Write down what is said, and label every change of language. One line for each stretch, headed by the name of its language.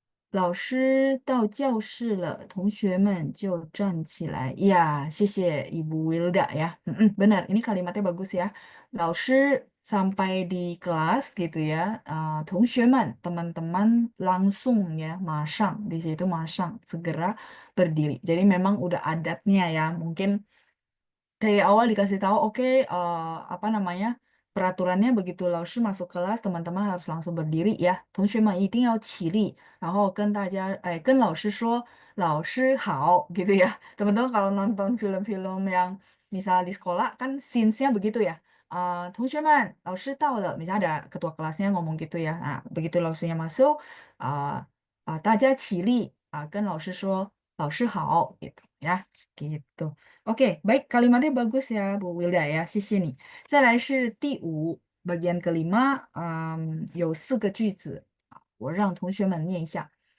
Chinese: 老师到教室了，同学们就站起来。
Indonesian: Ya, 谢谢 Ibu Wilda ya. Benar, ini kalimatnya bagus ya. 老师 sampai di kelas gitu ya. 同学们, teman-teman langsung ya, 马上 di situ 马上 segera berdiri. Jadi memang udah adatnya ya. Mungkin dari awal dikasih tahu, oke, apa namanya, peraturannya begitu 老师 masuk kelas, teman-teman harus langsung berdiri ya.
Chinese: 同学们一定要起立，然后跟大家，跟老师说，老师好 gitu ya.
Indonesian: Teman-teman kalau nonton film-film yang misalnya di sekolah kan scenes-nya begitu ya.
Chinese: 同学们，老师到了,
Indonesian: misalnya ada ketua kelasnya ngomong gitu ya.
Chinese: Nah, begitu 老师nya masuk, 大家起立，跟老师说，老师好 gitu ya.
Indonesian: Gitu. Oke, baik, kalimatnya bagus ya, Bu Wilda ya,
Chinese: 谢谢你. 再来是第5
Indonesian: bagian kelima,
Chinese: 有4个句子，我让同学们念一下。